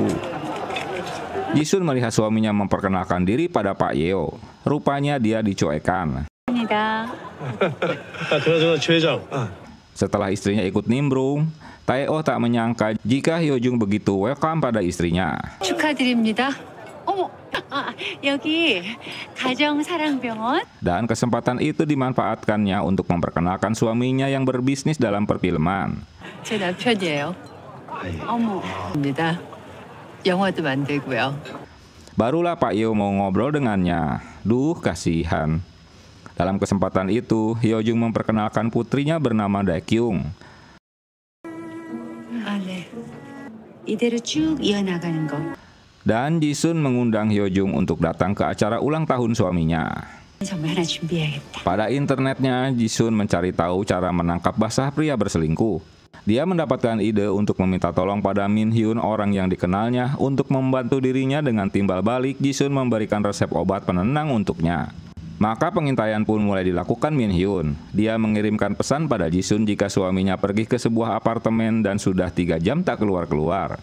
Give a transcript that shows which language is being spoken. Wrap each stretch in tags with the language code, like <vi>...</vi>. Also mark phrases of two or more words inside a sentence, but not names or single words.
<id>Jisun melihat suaminya memperkenalkan diri pada Pak Yeo. Rupanya dia dicuekan. Setelah istrinya ikut nimbrung, Tae-oh tak menyangka jika Hyojung begitu welcome pada istrinya.</id> <ko>축하드립니다. 어머, 여기 가정사랑병원.</ko> <id>Dan kesempatan itu dimanfaatkannya untuk memperkenalkan suaminya yang berbisnis dalam perfilman.</id> <ko>제 남편이에요. 어머, 입니다. 영화도 만들고요.</ko> <id>Barulah Pak Yeo mau ngobrol dengannya. Duh, kasihan. Dalam kesempatan itu, Hyojung memperkenalkan putrinya bernama Daekyung.</id> <ko>네. 이대로 쭉 이어나가는 거.</ko> <id>Dan Jisun mengundang Hyojung untuk datang ke acara ulang tahun suaminya.</id> <ko>선물 하나 준비해야겠다.</ko> <id>Pada internetnya, Jisun mencari tahu cara menangkap basah pria berselingkuh. Dia mendapatkan ide untuk meminta tolong pada Min Hyun, orang yang dikenalnya, untuk membantu dirinya. Dengan timbal balik, Jisun memberikan resep obat penenang untuknya. Maka pengintaian pun mulai dilakukan Min Hyun. Dia mengirimkan pesan pada Jisun jika suaminya pergi ke sebuah apartemen dan sudah 3 jam tak keluar-keluar.</id>